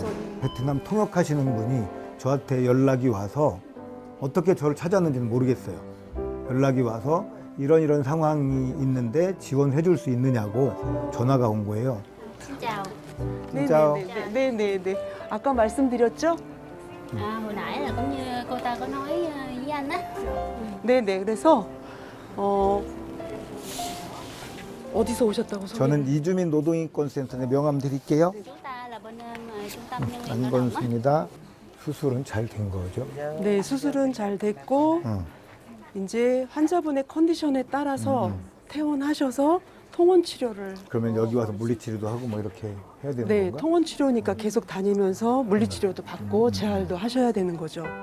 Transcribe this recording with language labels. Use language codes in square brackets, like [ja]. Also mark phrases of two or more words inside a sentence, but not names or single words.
[ko] 베트남 통역하시는 분이 저한테 연락이 와서 어떻게 저를 찾았는지는 모르겠어요. 연락이 와서 이런 상황이 있는데 지원해 줄 수 있느냐고 전화가 온 거예요. 진짜. 진짜 네네네. 아까 말씀드렸죠? [vi] À, hồi nãy là cũng như cô ta có nói với anh á. [ko] 네네. 그래서 어디서 오셨다고 저는 이주민 노동인권센터의 명함 드릴게요. [vi] Chúng ta là bên trung tâm nhân viên lao động á. [ko] 안건수입니다. 수술은 잘 된 거죠? 네, 수술은 잘 됐고 이제 환자분의 컨디션에 따라서 퇴원하셔서 통원 치료를 그러면 여기 와서 물리치료도 하고 뭐 이렇게 해야 되는 네, 건가? 통원 치료니까 계속 다니면서 물리 치료도 받고 재활도 하셔야 되는 거죠.